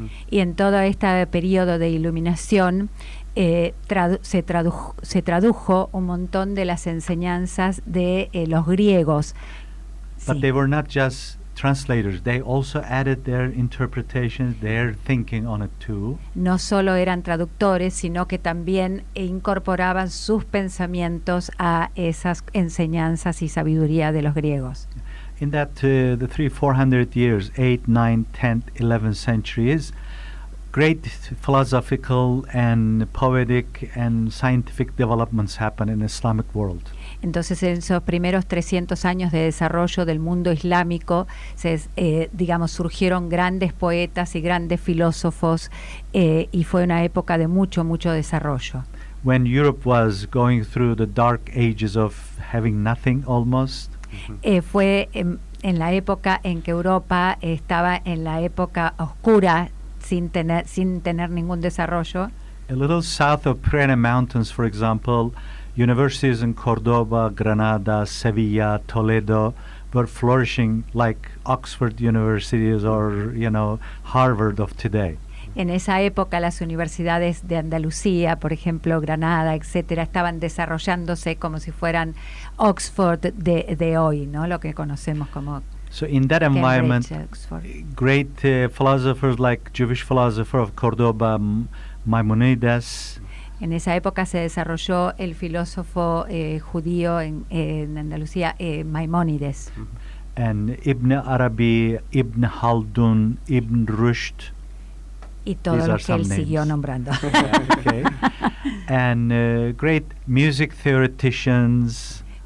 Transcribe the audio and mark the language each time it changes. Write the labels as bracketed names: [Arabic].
[Spanish] Y en todo este periodo de iluminación se tradujo un montón de las enseñanzas de los griegos. [English] But they were not just translators, they also added their interpretations, their thinking on it too. [Spanish] No solo eran traductores, sino que también incorporaban sus pensamientos a esas enseñanzas y sabiduría de los griegos. [English] In that the 400 years, 8th, 9th, 10th, 11th centuries, great philosophical and poetic and scientific developments happen in the Islamic world. [Spanish] Entonces, en esos primeros 300 años de desarrollo del mundo islámico, surgieron grandes poetas y grandes filósofos, y fue una época de mucho desarrollo. [English] When Europe was going through the dark ages of having nothing almost, [Spanish] fue en la época en que Europa estaba en la época oscura, sin tener ningún desarrollo. [English] A little south of Pyrenees Mountains, for example, universities in Cordoba, Granada, Sevilla, Toledo were flourishing like Oxford universities or, Harvard of today. [Spanish] En esa época las universidades de Andalucía, por ejemplo, Granada, etcétera, estaban desarrollándose como si fueran Oxford de hoy, ¿no? Lo que conocemos como [English] So in that environment, great philosophers like Jewish philosopher of Cordoba, Maimonides. [Spanish] En esa época se desarrolló el filósofo judío en Andalucía, Maimónides. [English] And Ibn Arabi, Ibn Haldun, Ibn Rushd. [Spanish] Y todos los que él siguió nombrando. [English] Okay. And great music theoreticians.